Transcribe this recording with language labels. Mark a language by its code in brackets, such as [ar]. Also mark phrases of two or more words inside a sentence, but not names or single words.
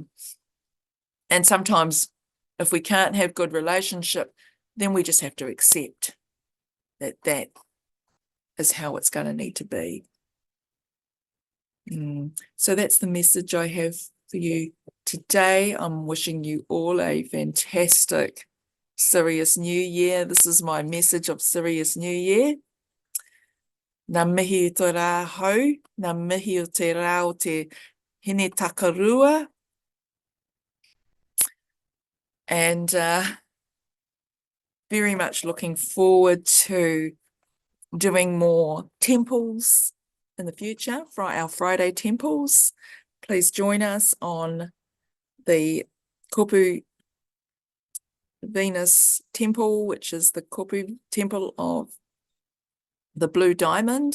[en] And sometimes if we can't have good relationship, then we just have to accept that that is how it's going to need to be. So that's the message I have for you today. I'm wishing you all a fantastic Sirius New Year. This is my message of Sirius New Year. [mi] Nā mihi o te rā hau, nā mihi o te rā o te hine takarua. [en] And very much looking forward to doing more temples in the future for our Friday temples. Please join us on the Kopu Venus Temple, which is the Kopu Temple of the Blue Diamond.